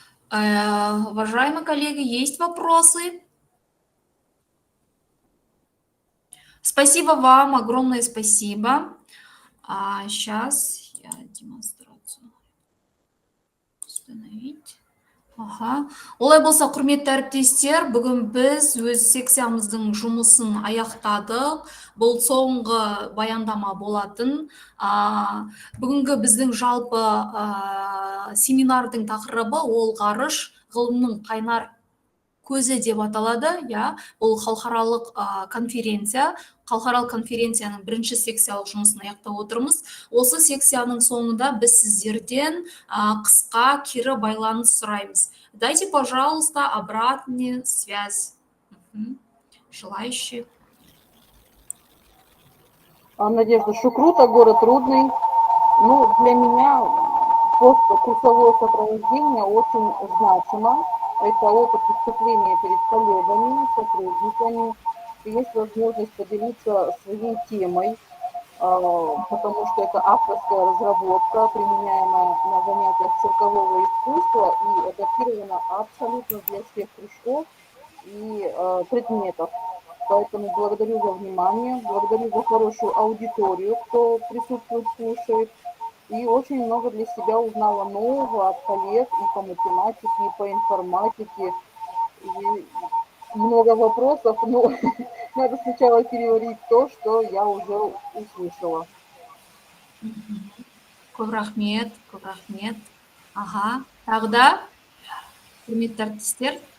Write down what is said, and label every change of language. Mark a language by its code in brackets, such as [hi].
[ru] Уважаемые коллеги, есть вопросы? Спасибо вам, огромное спасибо. Сейчас я демонстрацию установить. Аха. [kk] Олай болса, құрметті әріптестер, бүгін біз өз секциямыздың жұмысын аяқтадық. Бұл соңғы баяндама болатын. Бүгінгі біздің жалпы семинардың тақырыбы ол ғарыш ғылымның қайнар көзі деп аталады. Бұл халықаралық конференция. Халықаралық конференцияның бірінші секциялық жұмысын аяқтап отырмыз. Осы секцияның соңында біз сіздерден қысқа кері байланыс сұраймыз. [ru] Дайте, пожалуйста, обратную связь. Желающие. Надежда Шукрута, город Рудный. Ну, для меня просто курсовое сопровождение очень значимо. Это опыт выступления перед коллегами, сотрудниками. Есть возможность поделиться своей темой, потому что это авторская разработка, применяемая на занятиях циркового искусства и адаптирована абсолютно для всех кружков и предметов. Поэтому благодарю за внимание, благодарю за хорошую аудиторию, кто присутствует, слушает. И очень много для себя узнала нового от коллег и по математике, и по информатике. И много вопросов, но надо сначала переварить то, что я уже услышала. [kk] Көп рахмет, көп рахмет. Аха. Тағы да, құрметті әріптестер.